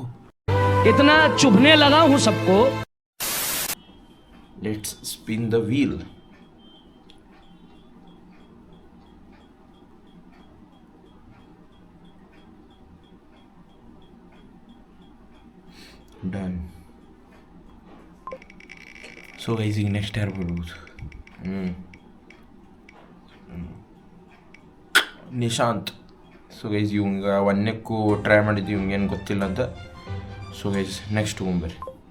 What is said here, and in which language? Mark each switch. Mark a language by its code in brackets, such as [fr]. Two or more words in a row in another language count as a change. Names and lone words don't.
[hi] इतना चुभने लगा हूं सबको. [en] Let's spin the wheel. Done. so guys [kn] ಈಗ ನೆಕ್ಸ್ಟ್ ಯಾರು ಬರ್ಬೋದು? ನಿಶಾಂತ್. [en] so guys [kn] ಇವಂಗೆ ಒಂದಕ್ಕೂ ಟ್ರೈ ಮಾಡಿದ್ವಿ, ಇವಂಗೇನು ಗೊತ್ತಿಲ್ಲ ಅಂತ. [en] so guys [kn] ನೆಕ್ಸ್ಟ್ ಹೋಗ್ಬರ್ರಿ.